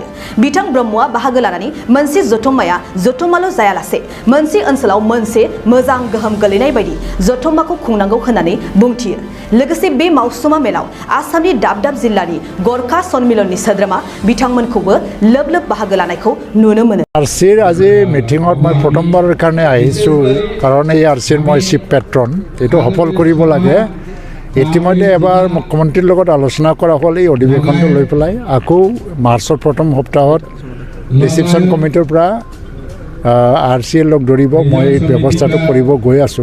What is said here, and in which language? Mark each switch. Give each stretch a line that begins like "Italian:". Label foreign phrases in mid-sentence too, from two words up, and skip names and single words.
Bodo: बिथां ब्रह्मआ बाहागो लानानै मोनसे जथुम्माया जथुम्माल' जायालासे मोनसे ओनसोलाव मोनसे मोजां गोहोम गोलैनाय बायदि जथुम्माखौ खुंनांगौ होननानै बुंथियो। लोगोसे बे मावसुमा मेलाव आसामनि दाब दाब जिल्लानि गरखा सन्मिलननि सोद्रोमा बिथांमोनखौबो लोब लोब बाहागो लानायखौ नुनो मोनो।
Assamese: आरसिर আজি মিটিঙত মই প্ৰথমবাৰৰ কাৰণে আহিছোঁ কাৰণ এই আৰচিৰ মই চিফ পেট্ৰন এইটো সফল কৰিব লাগে। ইতিমধ্যে এবাৰ মুখ্যমন্ত্ৰীৰ লগত আলোচনা কৰা হ'ল এই অধিৱেশনটো লৈ পেলাই আকৌ মাৰ্চৰ প্ৰথম সপ্তাহত ৰিচিপশ্যন কমিটিৰ পৰা আৰচিয়ে লগ ধৰিব মই এই ব্যৱস্থাটো কৰিব গৈ আছোঁ।